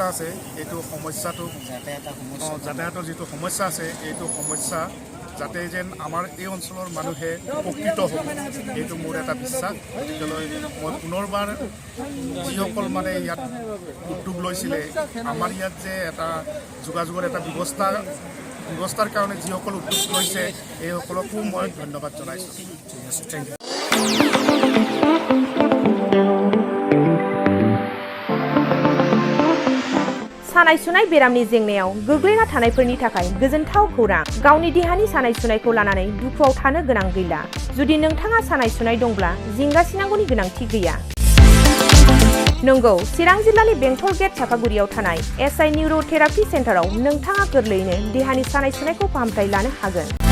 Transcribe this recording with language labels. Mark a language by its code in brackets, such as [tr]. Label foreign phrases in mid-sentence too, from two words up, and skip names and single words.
[as] আছে এইটো সমস্যাটো যাতায়াতৰ যিটো সমস্যা আছে এইটো সমস্যা যাতে যেন আমাৰ এই অঞ্চলৰ মানুহে উপকৃত হ'ব এইটো মোৰ এটা বিশ্বাস গতিকেলৈ মই পুনৰবাৰ যিসকল মানে ইয়াত উদ্যোগ লৈছিলে আমাৰ ইয়াত যে এটা যোগাযোগৰ এটা ব্যৱস্থাৰ কাৰণে যিসকল উদ্যোগ লৈছে এইসকলকো মই ধন্যবাদ জনাইছোঁ [en] thank you [brx] सानाय सुनाय बेरामनि जेंनायाव गोग्लैना थानायफोरनि थाखाय गोजोनथाव खौरां गावनि देहानि सानाय सुनायखौ लानानै दुखुआव थानो गोनां गैला जुदि नोंथाङा सानाय सुनाय दंब्ला जिंगासिनांगौनि गोनांथि गैया नंगौ चिरां जिल्लानि बेंटल गेट चापागुरियाव थानाय एसआइ निउर'थेरापि सेन्टाराव नोंथाङा गोरलैयैनो देहानि सानाय सुनायखौ फाहामथाय लानो हागोन।